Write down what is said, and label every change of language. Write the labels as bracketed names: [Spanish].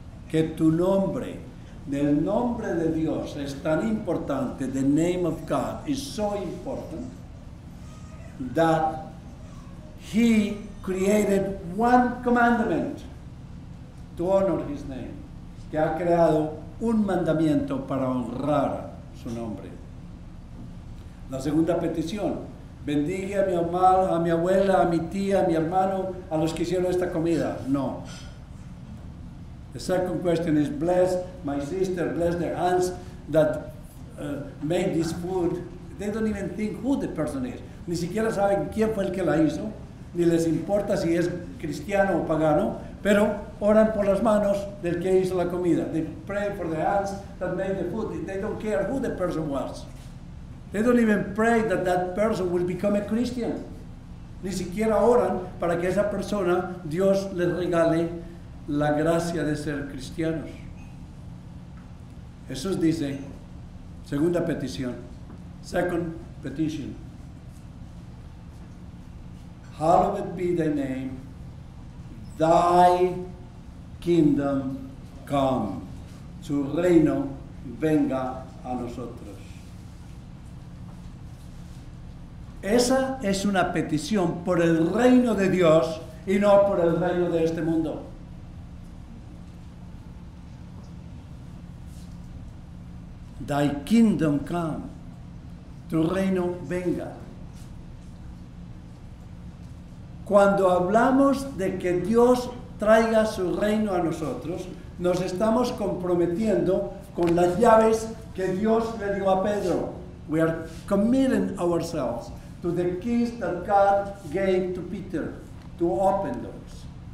[Spanish] Que tu nombre, del nombre de Dios, es tan importante, [English] the name of God is so important, that He created one commandment to honor His name, [Spanish] que ha creado un mandamiento para honrar su nombre. La segunda petición, bendiga a mi mamá, a mi abuela, a mi tía, a mi hermano, a los que hicieron esta comida. No. [English] The second question is, bless my sister, bless their hands that made this food. They don't even think who the person is. [Spanish] Ni siquiera saben quién fue el que la hizo, ni les importa si es cristiano o pagano, pero oran por las manos del que hizo la comida. [English] They pray for the hands that made the food. They don't care who the person was. They don't even pray that that person will become a Christian. [Spanish] Ni siquiera oran para que esa persona, Dios les regale la gracia de ser cristianos. Jesús dice, segunda petición, [English] second petition, hallowed be thy name, thy kingdom come. [Spanish] Su reino venga a nosotros. Esa es una petición por el reino de Dios y no por el reino de este mundo. [English] Thy kingdom come. [Spanish] Tu reino venga. Cuando hablamos de que Dios traiga su reino a nosotros, nos estamos comprometiendo con las llaves que Dios le dio a Pedro. [English] We are committing ourselves to the keys that God gave to Peter to open doors.